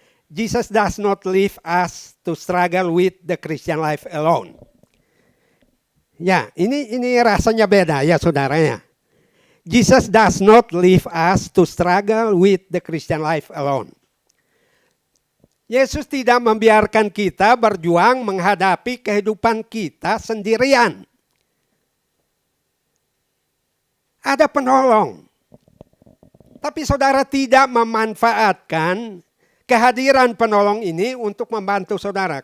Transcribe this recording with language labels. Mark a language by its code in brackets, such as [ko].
[en] Jesus does not leave us to struggle with the Christian life alone. [id] Ya, ini rasanya beda ya saudara ya. [en] Jesus does not leave us to struggle with the Christian life alone. [id] Yesus tidak membiarkan kita berjuang menghadapi kehidupan kita sendirian. Ada penolong. Tapi saudara tidak memanfaatkan kehadiran penolong ini untuk membantu saudara.